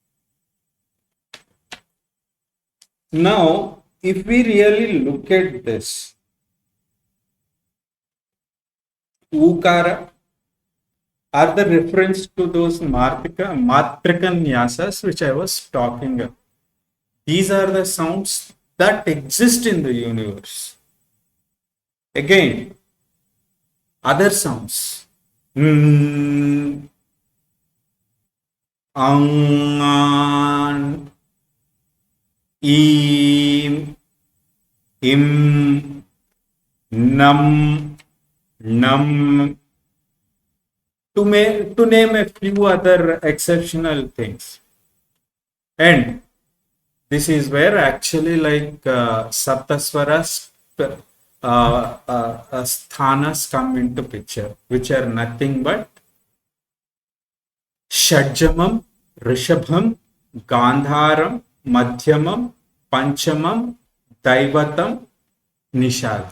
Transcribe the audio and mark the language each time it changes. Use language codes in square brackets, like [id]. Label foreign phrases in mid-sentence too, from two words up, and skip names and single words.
[en] Now, if we really look at this, Ukara are the reference to those [sa] Matrika Nyasas [en] which I was talking about. These are the sounds that exist in the universe. Again, other sounds. Angan, im, im, nam, nam, to name a few other exceptional things. And this is where actually like [sa] Saptaswaras sthanas [en] come into picture, which are nothing but Shadjamam, Rishabham, Gandharam, Madhyamam, Panchamam, Daivatam, Nishadam.